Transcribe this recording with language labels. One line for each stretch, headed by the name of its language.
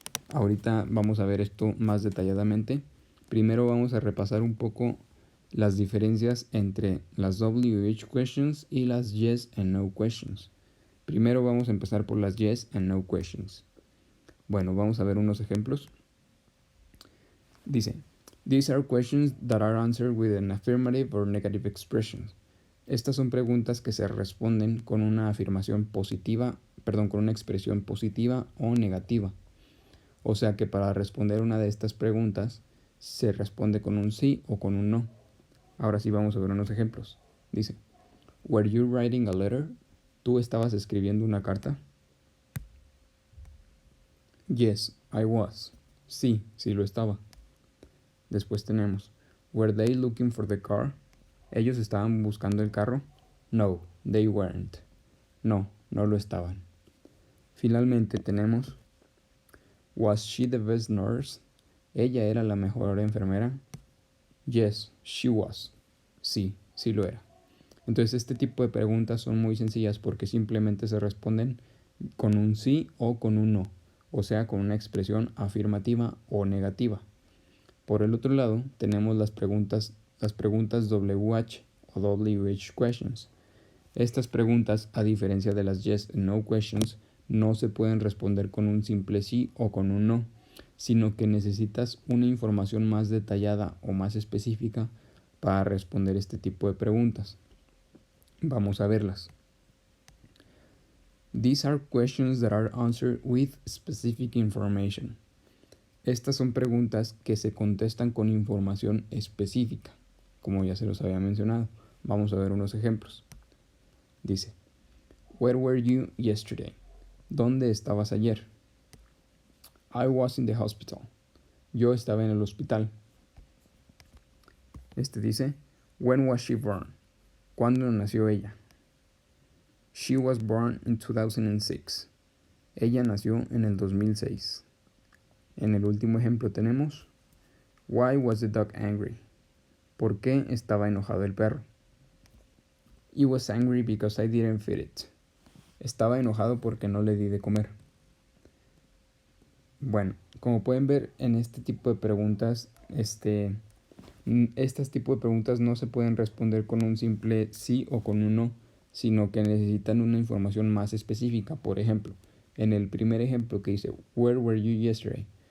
Spanish: Ahorita vamos a ver esto más detalladamente. Primero vamos a repasar un poco las diferencias entre las WH questions y las
English: yes and no questions.
Spanish: Primero vamos a empezar por las yes and no questions. Bueno, vamos a ver unos ejemplos.
English: Dice, these are questions that are answered with an affirmative or negative expression.
Spanish: Estas son preguntas que se responden con una afirmación positiva, con una expresión positiva o negativa. O sea que para responder una de estas preguntas se responde con un sí o con un no. Ahora sí vamos a ver unos ejemplos.
English: Dice, were you writing a letter?
Spanish: ¿Tú estabas escribiendo una carta?
English: Yes, I was.
Spanish: Sí, sí lo estaba. Después tenemos,
English: were they looking for the car?
Spanish: ¿Ellos estaban buscando el carro?
English: No, they weren't.
Spanish: No, no lo estaban. Finalmente tenemos,
English: was she the best nurse?
Spanish: ¿Ella era la mejor enfermera?
English: Yes, she was.
Spanish: Sí, sí lo era. Entonces este tipo de preguntas son muy sencillas porque simplemente se responden con un sí o con un no, o sea, con una expresión afirmativa o negativa. Por el otro lado, tenemos las preguntas WH o WH questions. Estas preguntas, a diferencia de las
English: yes and no questions,
Spanish: no se pueden responder con un simple sí o con un no, sino que necesitas una información más detallada o más específica para responder este tipo de preguntas. Vamos a verlas.
English: These are questions that are answered with specific information.
Spanish: Estas son preguntas que se contestan con información específica, como ya se los había mencionado. Vamos a ver unos ejemplos.
English: Dice, where were you yesterday?
Spanish: ¿Dónde estabas ayer?
English: I was in the hospital.
Spanish: Yo estaba en el hospital. Este dice,
English: when was she born?
Spanish: ¿Cuándo nació ella?
English: She was born in 2006.
Spanish: Ella nació en el 2006. En el último ejemplo tenemos,
English: why was the dog angry?
Spanish: ¿Por qué estaba enojado el perro?
English: He was angry because I didn't feed it.
Spanish: Estaba enojado porque no le di de comer. Bueno, como pueden ver en este tipo de preguntas, este tipo de preguntas no se pueden responder con un simple sí o con un no, sino que necesitan una información más específica. Por ejemplo, en el primer ejemplo que dice,
English: where were you yesterday?